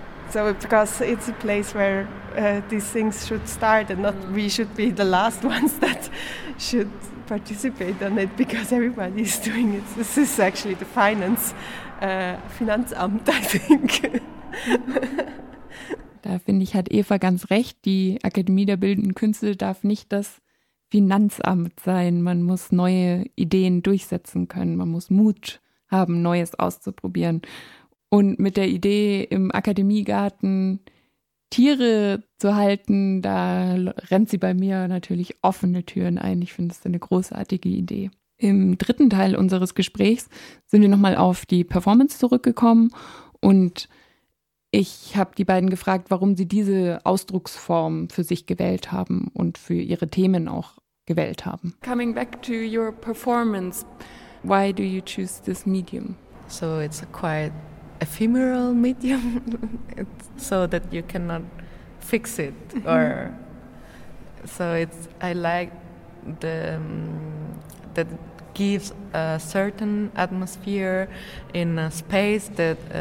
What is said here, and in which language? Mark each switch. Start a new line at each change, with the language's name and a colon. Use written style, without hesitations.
English: So because it's a place where these things should start, and not we should be the last ones that should participate on it, because everybody is doing it. This is actually the finance, Finanzamt, I think.
German: Da finde ich, hat Eva ganz recht. Die Akademie der Bildenden Künste darf nicht das Finanzamt sein. Man muss neue Ideen durchsetzen können. Man muss Mut haben, Neues auszuprobieren. Und mit der Idee, im Akademiegarten Tiere zu halten, da rennt sie bei mir natürlich offene Türen ein. Ich finde, das ist eine großartige Idee. Im dritten Teil unseres Gesprächs sind wir nochmal auf die Performance zurückgekommen. Und ich habe die beiden gefragt, warum sie diese Ausdrucksform für sich gewählt haben und für ihre Themen auch gewählt haben.
English: Coming back to your performance, why do you choose this medium? So it's a quite ephemeral medium, so that you cannot fix it, or so it's, I like the that gives a certain atmosphere in a space that